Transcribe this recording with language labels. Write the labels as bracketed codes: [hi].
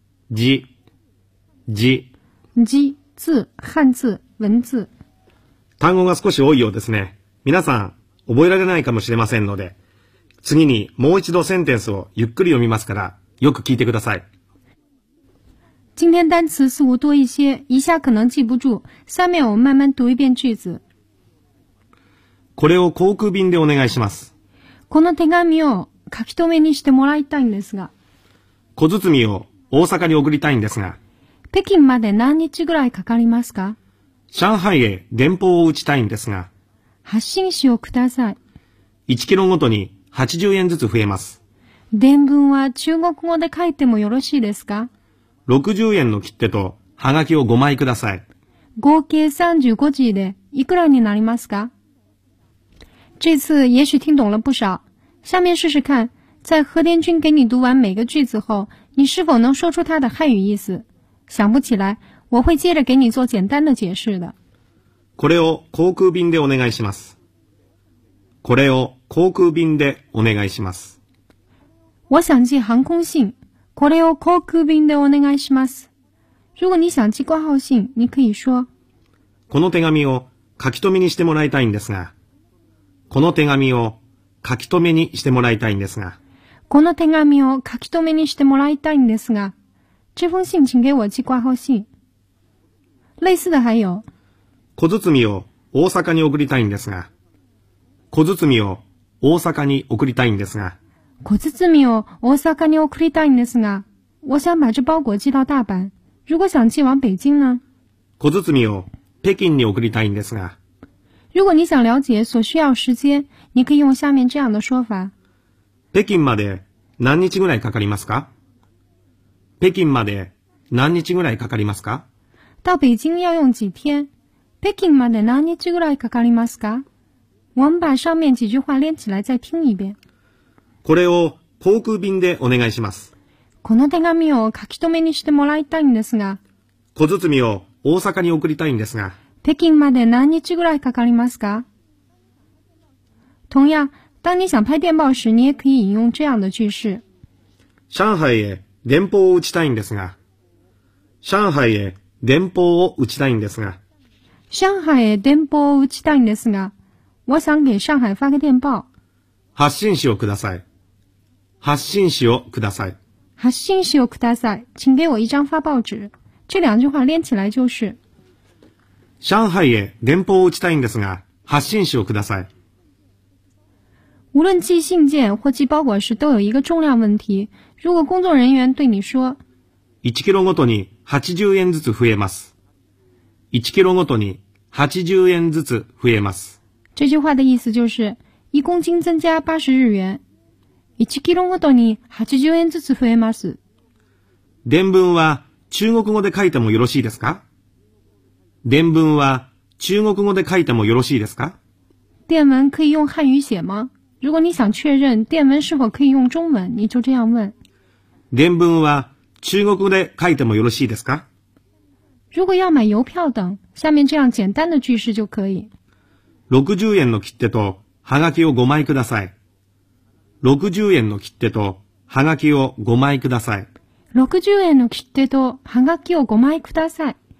[zh] 字、字、字、字、汉字、文字。 [ja] 単語が少し多いようですね。皆さん、覚えられないかもしれませんので、次にもう一度センテンスをゆっくり読みますから、よく聞いてください。 [zh] 今天单词似乎多一些、一下可能记不住。下面我慢慢读一遍句子。 [ja] これを航空便でお願いします。この手紙を、書き留めにしてもらいたいんですが。小包みを大阪に送りたいんですが。北京まで何日ぐらいかかりますか？上海へ電報を打ちたいんですが。発信紙をください。 1キロごとに80円ずつ増えます。伝聞は中国語で書いてもよろしいですか？ 60円の切手とはがきを5枚ください。合計35字でいくらになりますか？ [zh] 这次也许听懂了不少。下面试试看，在和田君给你读完每个句子后，你是否能说出它的汉语意思？想不起来，我会接着给你做简单的解释的。 [ja] これを航空便でお願いします。これを航空便でお願いします。 [zh] 我想寄航空信。 [ja] これを航空便でお願いします。 [zh] 如果你想寄挂号信，你可以说。 [ja] この手紙を書き留めにしてもらいたいんですが。この手紙を書き留めにしてもらいたいんですが。この手紙を書き留めにしてもらいたいんですが。 [zh] 这封信请给我寄挂号信。类似的还有。 [ja] 小包みを大阪に送りたいんですが。小包みを大阪に送りたいんですが。小包みを大阪に送りたいんですが。 [zh] 我想把这包裹寄到大阪。如果想寄往北京呢？ [ja] 小包みを北京に送りたいんですが。 [zh] 如果你想了解所需要时间，你可以用下面这样的说法。 [ja] 北京まで何日ぐらいかかりますか？北京まで何日ぐらいかかりますか？ [zh] 到北京要用几天？ [ja] 北京まで何日ぐらいかかりますか？ [zh] 我们把上面几句话连起来再听一遍。 [ja] これを航空便でお願いします。この手紙を書き留めにしてもらいたいんですが。小包を大阪に送りたいんですが。北京まで何日ぐらいかかりますか？ [zh] 同样、当你想拍电报时、你也可以引用这样的句式。 [ja] 上海へ電報を打ちたいんですが。上海へ電報を打ちたいんですが。上海へ電報を打ちたいんですが。 [zh] 我想给上海发个电报。 [ja] 発信紙をください。発信紙をください。発信紙をください。 [zh] 请给我一张发报纸。这两句话连起来就是。 [ja] 上海へ電報を打ちたいんですが、発信紙をください。 [zh] 无论寄信件或寄包裹时都有一个重量问题。如果工作人员对你说。 [ja] 1キロごとに80円ずつ増えます。1キロごとに80円ずつ増えます。 [zh] 这句话的意思就是一公斤增加80日元。 [ja] 1キロごとに80円ずつ増えます。伝文は中国語で書いてもよろしいですか？伝文は中国語で書いてもよろしいですか？ [zh] 伝文可以用汉语写吗？如果你想确认伝文是否可以用中文、你就这样问。 [ja] 伝文は中国語で書いてもよろしいですか？ [zh] 如果要买邮票等、下面这样简单的句式就可以。 [ja] 60円の切手とハガキを5枚ください。60円の切手とハガキを5枚ください。 60円の切手とハガキを5枚ください。